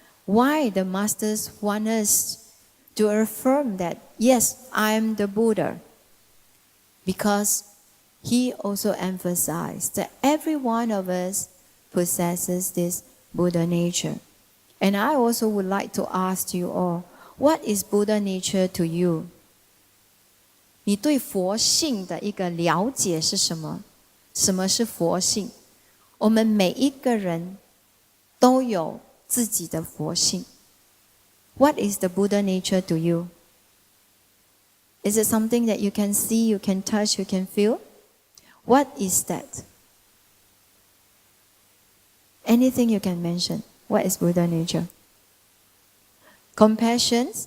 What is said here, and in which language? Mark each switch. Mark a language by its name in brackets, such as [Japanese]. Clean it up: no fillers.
[English] Why the masters want us to affirm that, yes, I am the Buddha? Because he also emphasized that every one of us possesses this Buddha nature. And I also would like to ask you all, what is Buddha nature to you? [Chinese] 你对佛性的一个了解是什么？什么是佛性？我们每一个人都有自己的佛性。 [English] What is the Buddha nature to you? Is it something that you can see, you can touch, you can feel? What is that? Anything you can mention. What is Buddha nature? Compassion.